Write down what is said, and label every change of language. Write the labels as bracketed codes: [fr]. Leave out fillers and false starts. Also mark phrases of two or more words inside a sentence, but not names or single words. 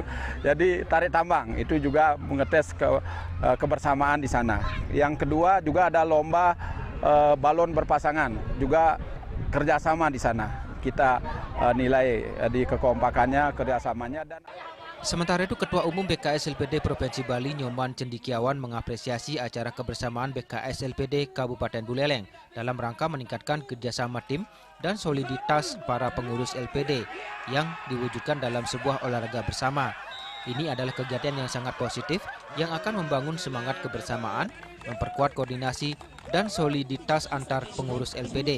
[id] Jadi tarik tambang itu juga mengetes kebersamaan di sana. Yang kedua juga ada lomba balon berpasangan, juga kerjasama di sana. Kita nilai di kekompakannya, kerjasamanya. Sementara itu, Ketua Umum BKS LPD Provinsi Bali, Nyoman Cendikiawan, mengapresiasi acara kebersamaan BKS LPD Kabupaten Buleleng dalam rangka meningkatkan kerjasama tim dan soliditas para pengurus LPD yang diwujudkan dalam sebuah olahraga bersama. Ini adalah kegiatan yang sangat positif yang akan membangun semangat kebersamaan, memperkuat koordinasi dan soliditas antar pengurus LPD.